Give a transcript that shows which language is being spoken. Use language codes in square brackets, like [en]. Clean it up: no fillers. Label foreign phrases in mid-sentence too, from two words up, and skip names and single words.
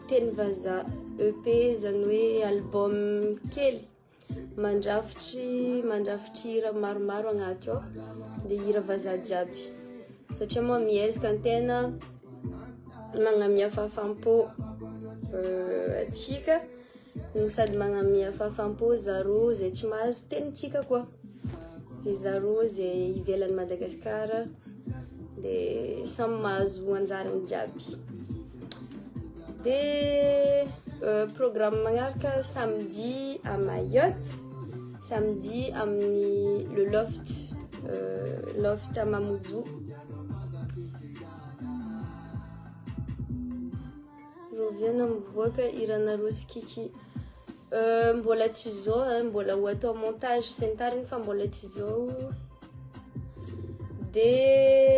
[mg] teny vazaha, EP zany hoe album kely mandrafitry hira maromaro agnaty ao, de hira vazaha jiaby satria moa miezaka antegna magnamia fafampo atsika no sady magnamia fafampo zaro zay tsy mahazo tenintsika koa, de zaro zay ivelan'ny Madagasikara, de samy mahazo anjarany jiaby. De programme magnaraka [fr] samedi à Mayotte, [mg] samedi amin'ny [fr] le loft [mg] à Mamoudzou, roviana mivoaka hiranareo sikiky mbola tsy zao, mbola ho atao montage sy ny tariny fa mbola tsy zao.